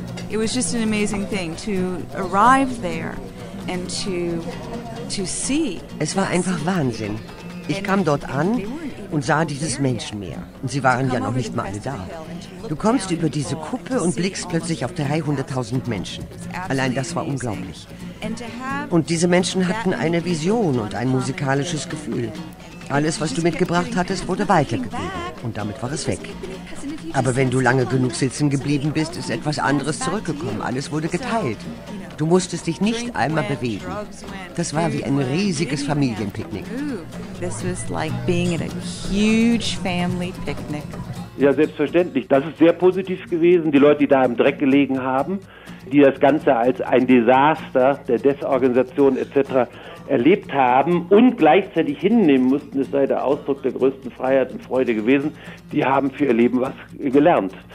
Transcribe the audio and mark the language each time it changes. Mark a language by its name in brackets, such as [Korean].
[English] It was just an amazing thing to arrive there and to see. [German] Es war einfach Wahnsinn. Ich kam dort an und sah dieses Menschenmeer. Und sie waren ja noch nicht mal alle da. Du kommst über diese Kuppe und blickst plötzlich auf 300.000 Menschen. Allein das war unglaublich. Und diese Menschen hatten eine Vision und ein musikalisches Gefühl. Alles, was du mitgebracht hattest, wurde weitergegeben. Und damit war es weg. Aber wenn du lange genug sitzen geblieben bist, ist etwas anderes zurückgekommen. Alles wurde geteilt. Du musstest dich nicht einmal bewegen. Das war wie ein riesiges Familienpicknick. [English] This was like being at a huge family picnic. [German] Ja, selbstverständlich. Das ist sehr positiv gewesen. Die Leute, die da im Dreck gelegen haben, die das Ganze als ein Desaster der Desorganisation etc. erlebt haben und gleichzeitig hinnehmen mussten, es sei der Ausdruck der größten Freiheit und Freude gewesen, die haben für ihr Leben was gelernt.